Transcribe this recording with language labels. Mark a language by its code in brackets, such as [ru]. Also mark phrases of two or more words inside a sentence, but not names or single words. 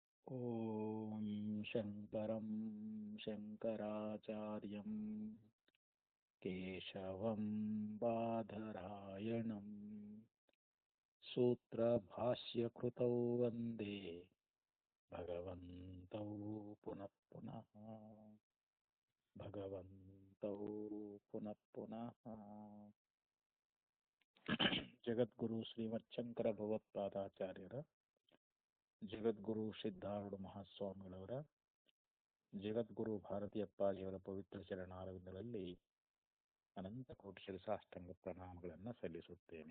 [sa] ॐ शङ्करं शङ्कराचार्यं केशवं बादरायणं सूत्रभाष्यकृतौ वन्दे भगवन्तौ पुनः पुनः भगवन्तौ पुनः पुनः [kn] ಜಗದ್ಗುರು ಶ್ರೀಮಚ್ಛಂಕರ ಭಗವತ್ಪಾದಾಚಾರ್ಯರ ಜಗದ್ಗುರು ಸಿದ್ಧಾರೂಢ ಮಹಾಸ್ವಾಮಿಗಳವರ ಜಗದ್ಗುರು ಭಾರತೀಯಪ್ಪಾಜಿಯವರ ಪವಿತ್ರ ಚರಣಾರವಿಂದಗಳಲ್ಲಿ ಅನಂತ ಕೋಟಿ ಶಿರಸಾಷ್ಟಾಂಗ ಪ್ರಣಾಮಗಳನ್ನು ಸಲ್ಲಿಸುತ್ತೇನೆ.